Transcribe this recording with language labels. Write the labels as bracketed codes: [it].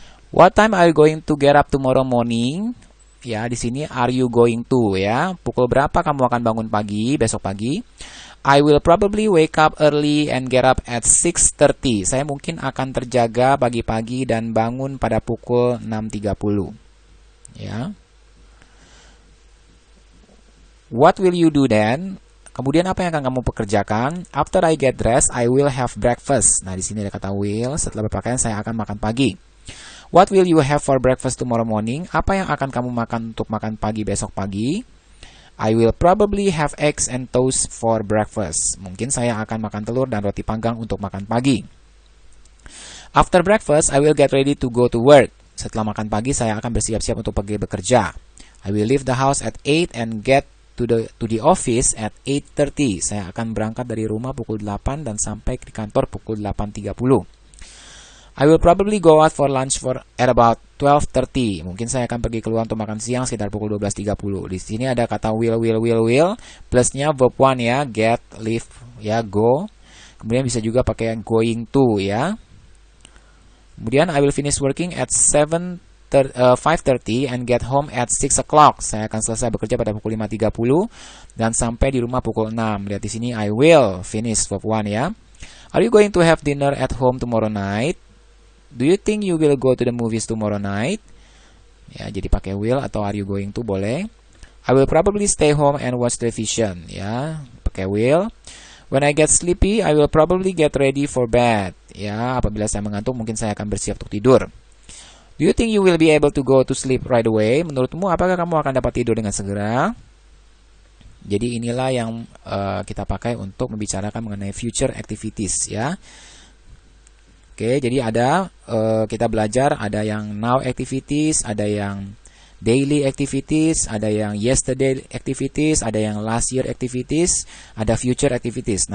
[en] What time are you going to get up tomorrow morning? [id] Ya, di sini are you going to ya. Pukul berapa kamu akan bangun pagi besok pagi? [en] I will probably wake up early and get up at 6:30. [id] Saya mungkin akan terjaga pagi-pagi dan bangun pada pukul 6:30. Ya. [en] What will you do then? [id] Kemudian apa yang akan kamu pekerjakan? [en] After I get dressed, I will have breakfast. [id] Nah, di sini ada kata [en] will. [id] Setelah berpakaian, saya akan makan pagi. [en] What will you have for breakfast tomorrow morning? [id] Apa yang akan kamu makan untuk makan pagi besok pagi? [en] I will probably have eggs and toast for breakfast. [id] Mungkin saya akan makan telur dan roti panggang untuk makan pagi. [en] After breakfast, I will get ready to go to work. [id] Setelah makan pagi, saya akan bersiap-siap untuk pergi bekerja. [en] I will leave the house at 8 and get to the office at 8:30. [id] Saya akan berangkat dari rumah pukul 8 dan sampai di kantor pukul 8:30. [en] I will probably go out for lunch at about 12:30. [id] Mungkin saya akan pergi keluar untuk makan siang sekitar pukul 12:30. Di sini ada kata will plusnya verb one ya, get, leave ya, go. Kemudian bisa juga pakai going to ya. [en] Kemudian I will finish working at 5:30 and get home at 6 o'clock. [id] Saya akan selesai bekerja pada pukul 5:30 dan sampai di rumah pukul 6. Lihat di sini [en] I will finish verb one ya. Are you going to have dinner at home tomorrow night? Do you think you will go to the movies tomorrow night? [id] Ya, jadi pakai will atau are you going to boleh. [en] I will probably stay home and watch television. Ya, pakai will. When I get sleepy, I will probably get ready for bed. Ya, [id] apabila saya mengantuk, mungkin saya akan bersiap untuk tidur. [en] Do you think you will be able to go to sleep right away? [id] Menurutmu, apakah kamu akan dapat tidur dengan segera? Jadi inilah yang kita pakai untuk membicarakan mengenai future activities, ya. Oke, jadi ada kita belajar ada yang now activities, ada yang daily activities, ada yang yesterday activities, ada yang last year activities, ada future activities.